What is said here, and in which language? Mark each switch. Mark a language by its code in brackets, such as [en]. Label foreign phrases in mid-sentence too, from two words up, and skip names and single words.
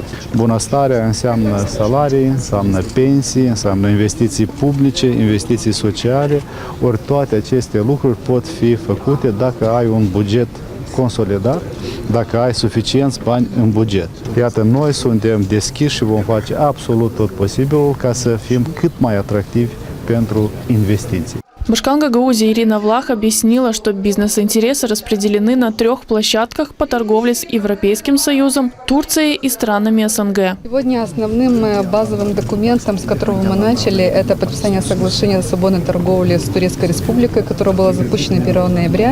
[ro] Bunăstarea înseamnă salarii, înseamnă pensii, înseamnă investiții publice, investiții sociale, ori toate aceste lucruri pot fi făcute dacă ai un buget consolidat, dacă ai suficienți bani în buget. Iată, noi suntem deschiși și vom face absolut tot posibilul ca să fim cât mai atractivi pentru investiții. [ru] Башкан Гагаузии Ирина Влах объяснила, что бизнес-интересы распределены на 3 площадках по торговле с Европейским Союзом, Турцией и странами СНГ. Сегодня основным базовым документом, с которого мы начали, это подписание соглашения о свободной торговле с Турецкой Республикой, которое было запущено 1 ноября.